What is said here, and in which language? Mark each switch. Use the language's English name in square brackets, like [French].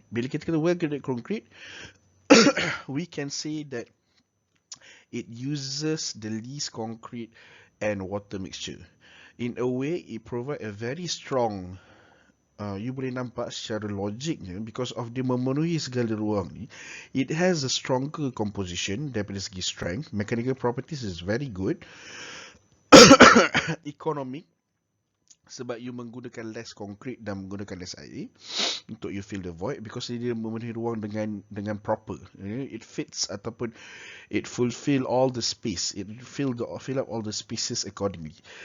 [Malay] Bila kita kata [English] well graded concrete, we can say that it uses the least concrete and water mixture. In a way, it provide a very strong, [Malay] you boleh nampak secara logiknya, [English] because of [Malay] dia memenuhi segala ruang ni, [English] it has a stronger composition [Malay] daripada segi [English] strength. Mechanical properties is very good. [Malay] Economic, sebab you menggunakan less concrete dan menggunakan less air untuk [English] you fill the void, because [Malay] dia memenuhi ruang dengan proper. [English] It fits ataupun it fulfill all the space. It fill up all the spaces accordingly.